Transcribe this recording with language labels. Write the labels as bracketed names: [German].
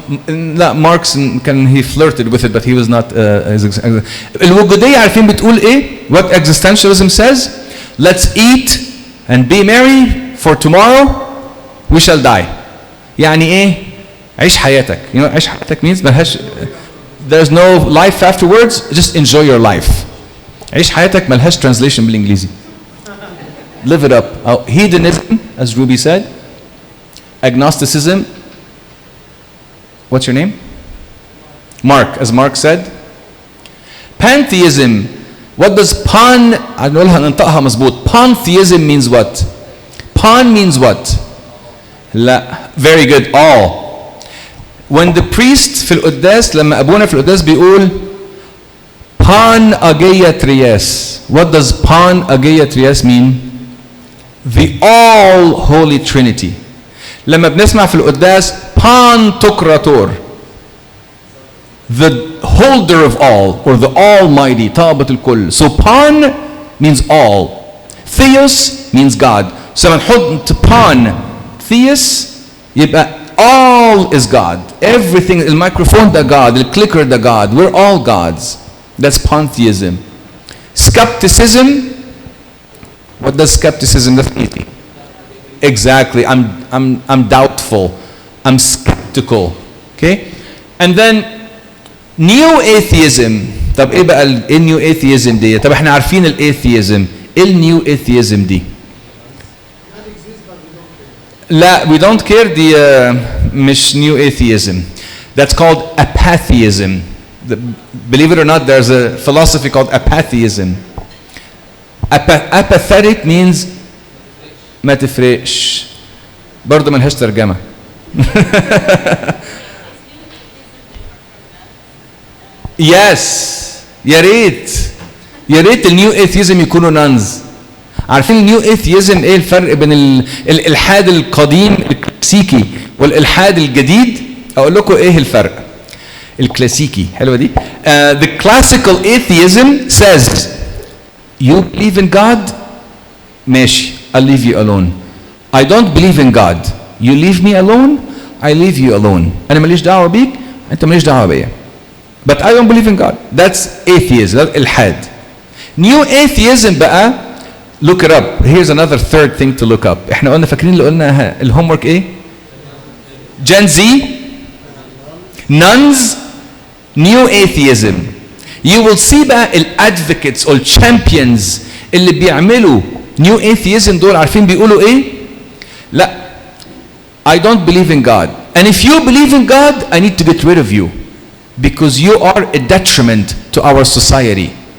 [Arabic] لا ماركس كان [English] he flirted with it but he was not. [Arabic] الوجودية عارفين بتقول إيه؟ [English] What existentialism says? Let's eat and be merry for tomorrow we shall die. [Arabic] يعني إيه؟ عيش حياتك. [English] You know [Arabic] عيش حياتك means ملهاش. [English] There's no life afterwards. Just enjoy your life. [Arabic] عيش حياتك ملهاش translation بالإنجليزي. [English] Live it up. Hedonism, as Ruby said. Agnosticism. What's your name? Mark, as Mark said. Pantheism. What does [Arabic] هنقولها ننطقها مظبوط. [English] Pantheism means what? Pan means what? لا. Very good. All. When the priest [Arabic] في القداس لما أبونا في القداس بيقول Pan ageia trias. [English] What does pan ageia trias mean? The all holy trinity. [Arabic] لما بنسمع في القداس [English] Pantocrator, the holder of all or the almighty, [Arabic] طابة الكل. [English] So pan means all. Theos means God. So [Arabic] لما نحط [English] pan theos يبقى all is God. [Arabic] Everything, الميكروفون ده God, الكليكر ده God. [English] We're all gods. That's pantheism. Skepticism. What does skepticism mean? Exactly. I'm doubtful. I'm skeptical. Okay? And then neo-atheism. [Arabic] طب ايه بقى النيو atheism دي؟ طب احنا عارفين الاثيزم. [English] ايه النيو atheism دي؟ لا, we don't care دي مش new atheism. That's called apatheism. Believe it or not, there's a philosophy called apatheism. Apathetic means [Arabic] ما تفرقش. برضه ملهاش ترجمة. [English] Yes. [Arabic] يا ريت النيو ايثيزم يكونوا نانز. عارفين النيو ايثيزم ايه الفرق بين الالحاد القديم الكلاسيكي والالحاد الجديد؟ اقول لكم ايه الفرق. الكلاسيكي حلوه دي. [English] The classical atheism says you believe in God, [Arabic] ماشي, [English] I'll leave you alone. I don't believe in God. You leave me alone, I leave you alone. [Arabic] انا ماليش دعوه بيك, انت ماليش دعوه بيا. [English] But I don't believe in God. That's atheism. That's الحاد. New atheism بقى, look it up. Here's another third thing to look up. [Arabic] احنا قلنا, فاكرين اللي قلنا الهومورك ايه؟ [English] Gen Z, nuns, new atheism. You will see بقى الادvocates or champions [Arabic] اللي بيعملوا [English] new atheism [Arabic] دول عارفين بيقولوا ايه؟ [English] لا, I don't believe in God. And if you believe in God, I need to get rid of you. Because you are a detriment to our society.